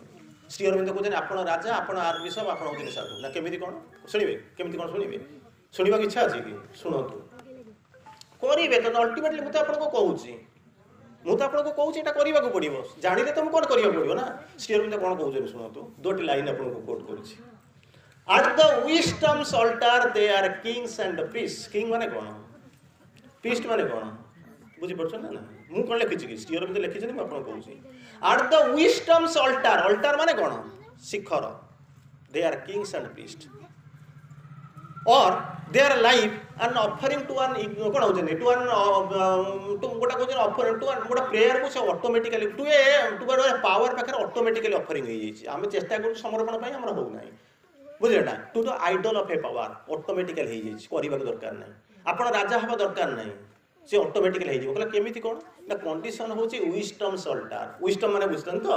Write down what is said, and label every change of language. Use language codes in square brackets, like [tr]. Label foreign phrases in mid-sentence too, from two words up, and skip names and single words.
[or] ଶ୍ରୀ ଅରବିନ୍ଦ କହୁଛନ୍ତି ଆପଣ ରାଜା, ଆପଣ ଆର୍କ ବିଶପ୍, ଆପଣ ହେଉଛନ୍ତି ସାଧୁ। ନା କେମିତି କ'ଣ ଶୁଣିବେ? କେମିତି କ'ଣ ଶୁଣିବେ? ଶୁଣିବାକୁ ଇଚ୍ଛା ଅଛି କି? ଶୁଣନ୍ତୁ, କରିବେ ତ ଅଲ୍ଟିମେଟଲି। ମୁଁ ତ ଆପଣଙ୍କୁ କହୁଛି, ଏଇଟା କରିବାକୁ ପଡ଼ିବ। ଜାଣିଲେ ତ ମୁଁ କ'ଣ କରିବାକୁ ପଡ଼ିବ ନା। ଶ୍ରୀ ଅରବିନ୍ଦ କ'ଣ କହୁଛନ୍ତି ଶୁଣନ୍ତୁ, ଦୁଇଟି ଲାଇନ୍ ଆପଣଙ୍କୁ କୋଟ୍ କରୁଛି। [en] At the wisdom's altar they are kings and priests. [or] King ମାନେ କ'ଣ? Priest ମାନେ କ'ଣ? ବୁଝିପାରୁଛନ୍ତି ନା? ମୁଁ କ'ଣ ଲେଖିଛି କି? ଶ୍ରୀ ଅରବିନ୍ଦ ଲେଖିଛନ୍ତି, ମୁଁ ଆପଣଙ୍କୁ କହୁଛି। [en] At the wisdom's altar, altar [or] ମାନେ କ'ଣ? ଶିଖର। [en] They are kings and priests. Or their life an offering to an [or] କ'ଣ ହଉଛନ୍ତି? [en] To an [or] ଗୋଟେ କହୁଛନ୍ତି [en] offering to an [or] ଗୋଟେ ପ୍ରେୟାରକୁ ସେ ଅଟୋମେଟିକାଲି [en] to a power [or] ପାଖରେ [en] automatically offering [or] ହେଇଯାଇଛି। ଆମେ ଚେଷ୍ଟା କରୁଛୁ ସମର୍ପଣ ପାଇଁ, ଆମର ହେଉନାହିଁ, ବୁଝିଲେ ନା? [en] to the idol of a power [or] ଅଟୋମେଟିକାଲି ହେଇଯାଇଛି, କରିବାକୁ ଦରକାର ନାହିଁ। ଆପଣ ରାଜା ହେବା ଦରକାର ନାହିଁ, ସେ ଅଟୋମେଟିକାଲି ହେଇଯିବ। କହିଲେ କେମିତି କ'ଣ? ନା କଣ୍ଡିସନ୍ ହେଉଛି [en] wisdom's altar. [or] ୱିଷ୍ଟମ୍ ମାନେ ବୁଝୁଛନ୍ତି ତ?